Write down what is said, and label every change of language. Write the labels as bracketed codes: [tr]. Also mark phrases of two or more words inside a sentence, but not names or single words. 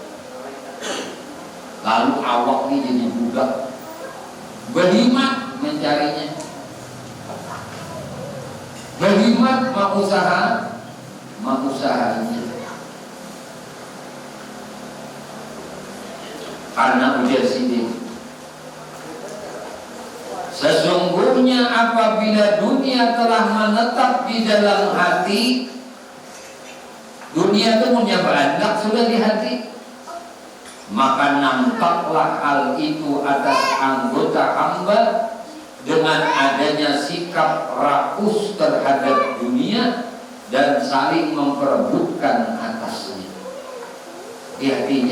[bjn] Lalu awak ini jadi budak, berhimat mencarinya, berhimat mau usahanya. [id] Karena ujar sini, sesungguhnya apabila dunia telah menetap di dalam hati, dunia itu punya berandak sudah di hati, maka nampaklah hal itu atas anggota hamba dengan adanya sikap rakus terhadap dunia dan saling memperebutkan atasnya di hatinya.